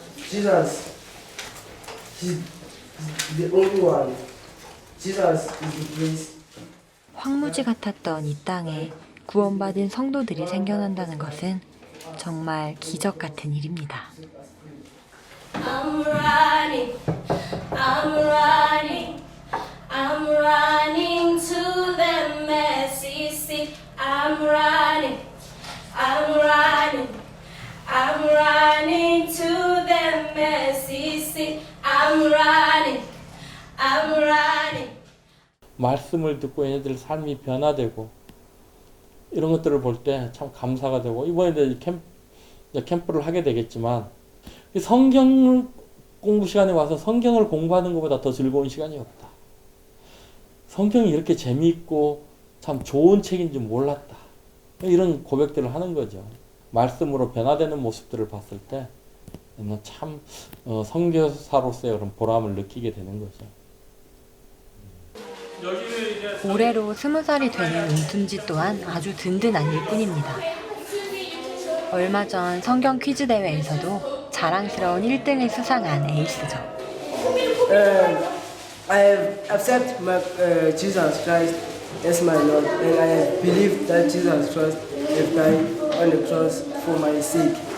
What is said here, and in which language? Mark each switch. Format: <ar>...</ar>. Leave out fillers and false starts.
<en>Jesus is the only one. Jesus is the place.</en> <ko>황무지 같았던 이 땅에 구원받은 성도들이 생겨난다는 것은 정말 기적 같은 일입니다.</ko> <en>I'm running, I'm running, I'm running to the mercy seat. I'm running, I'm running, I'm running to the mercy seat. I'm running, I'm running.</en> <ko>말씀을 듣고 얘네들 삶이 변화되고 이런 것들을 볼 때 참 감사가 되고, 이번에 이제 캠프를 하게 되겠지만 성경 공부 시간에 와서 성경을 공부하는 것보다 더 즐거운 시간이 없다. 성경이 이렇게 재미있고 참 좋은 책인 줄 몰랐다. 이런 고백들을 하는 거죠. 말씀으로 변화되는 모습들을 봤을 때 참 선교사로서의 그런 보람을 느끼게 되는 거죠. 올해로 20살이 되는 은둔지 또한 아주 든든한 일꾼입니다. 얼마 전 성경 퀴즈 대회에서도 자랑스러운 1등을 수상한 에이스죠.</ko> <en>I have accepted Jesus Christ as my Lord, and I have believed that Jesus Christ have died on the cross for my sake.</en>